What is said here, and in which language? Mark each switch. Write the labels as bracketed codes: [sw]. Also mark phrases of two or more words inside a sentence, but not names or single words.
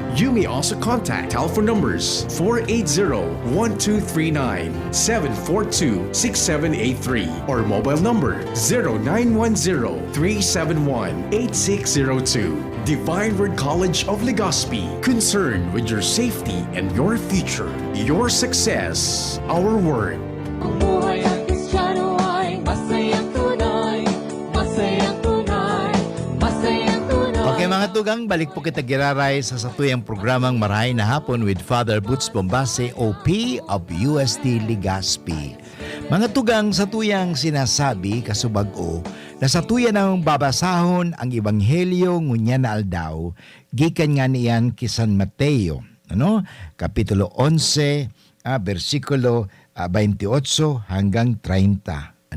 [en] You may also contact telephone numbers 480-1239, 742-6783 or mobile number 0910-371-8602. Divine Word College of Legazpi, concerned with your safety and your future, your success, our word. [tl] Ang buhay at Kristiyano ay masayang tunay, masayang tunay, masayang tunay. [bik] Okay mga tugang, balik po kita giraray sa satuyang programang Marahay na Hapon with Father Boots Bombase, OP of UST Legazpi. Mga tugang, sa tuyang sinasabi kasubag-o na sa tuya ng babasahon ang Ebanghelyo ngunya na aldaw, gikan nga niyan ki San Mateo, Kapitulo 11, versikulo 28 hanggang 30.